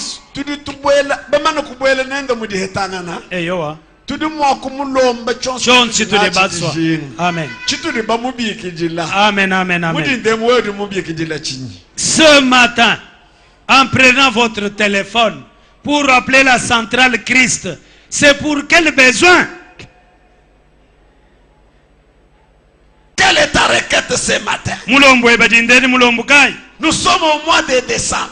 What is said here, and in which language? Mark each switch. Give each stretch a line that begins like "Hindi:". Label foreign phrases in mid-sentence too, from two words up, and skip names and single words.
Luba-Lulua: Tudi tubuela bamana kubuela nenda mudi hetanana. Eyowa. Tudi mwakumulomba chonsi tudi batswa. Amen. Chitudi bamubi kijila. Amen, amen, amen. Mudi ndemwe mubi kijila chini.
French: Ce matin, en prenant votre téléphone pour appeler la centrale Christ, c'est pour quel besoin? Quelle est ta requête ce matin? Nous sommes au mois de décembre.